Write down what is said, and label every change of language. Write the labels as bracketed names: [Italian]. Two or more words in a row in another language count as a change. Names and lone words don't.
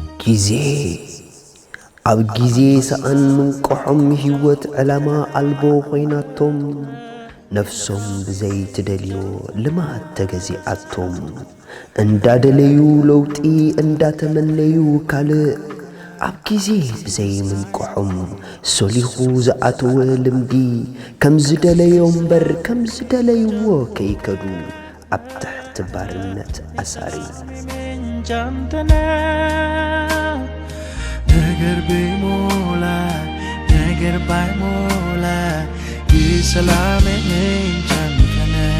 [Tigrinya] ኣብ ጊዜ ሰኣን ምንቆሖም ህይወት ዕላማ ኣልቦ ኾይናቶም ነፍሶም ብዘይ ትደልዮ ልማት ተገዚኣቶም እንዳደለዩ ለውጢ እንዳተመነዩ ካልእ ኣብ ጊዜ ብዘይ ምንቆሖም ሶሊኹ ዝኣተወ ልምዲ ከም ዝደለዮም በር ከም ዝደለይዎ ከይከዱ ኣብ ትሕቲ ባርነት ኣሳሪ [Amharic] ነገር ቢሞላ ነገር ባይሞላ የሰላም ምንጫንተነ